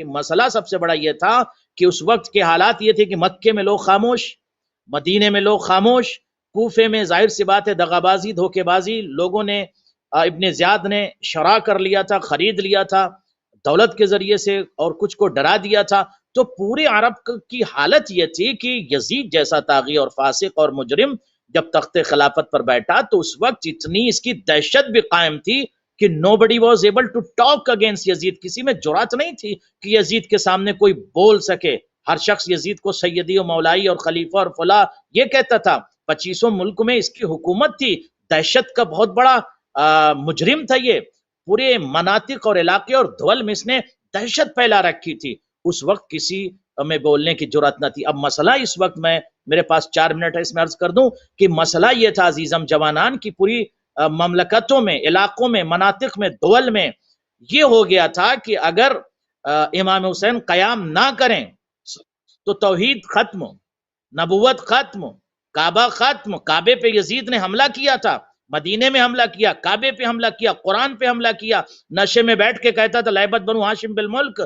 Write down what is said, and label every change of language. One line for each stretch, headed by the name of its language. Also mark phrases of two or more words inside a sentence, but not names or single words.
Urdu: مسئلہ سب سے بڑا یہ تھا کہ اس وقت کے حالات یہ تھے کہ مکے میں لوگ خاموش، مدینے میں لوگ خاموش، کوفے میں ظاہر سی بات ہے دغا بازی، دھوکے بازی، لوگوں نے ابن زیاد نے شرع کر لیا تھا، خرید لیا تھا دولت کے ذریعے سے، اور کچھ کو ڈرا دیا تھا۔ تو پورے عرب کی حالت یہ تھی کہ یزید جیسا طاغی اور فاسق اور مجرم جب تخت خلافت پر بیٹھا تو اس وقت اتنی اس کی دہشت بھی قائم تھی کہ
English: nobody was able to talk against
Urdu: یزید، کسی میں جرات نہیں تھی کہ یزید کے سامنے کوئی بول سکے۔ ہر شخص یزید کو
Arabic: سیدی و مولائی
Urdu: اور خلیفہ اور فلاں یہ کہتا تھا۔ 25 ملک میں اس کی حکومت تھی، دہشت کا بہت بڑا مجرم تھا، یہ پورے مناطق اور علاقے اور دول میں اس نے دہشت پھیلا رکھی تھی۔ اس وقت کسی میں بولنے کی جرات نہ تھی۔ اب مسئلہ اس وقت میرے پاس 4 منٹ ہے، اس میں عرض کر دوں کہ مسئلہ یہ تھا عزیزم جوانان کی پوری مملکتوں میں، علاقوں میں، مناطق میں، دول میں یہ ہو گیا تھا کہ اگر امام حسین قیام نہ کریں تو توحید ختم، نبوت ختم، کعبہ ختم۔ کعبے پہ یزید نے حملہ کیا تھا، مدینے میں حملہ کیا، کعبے پہ حملہ کیا، قرآن پہ حملہ کیا، نشے میں بیٹھ کے کہتا تھا
Arabic: لعبت بنو ہاشم بالملک۔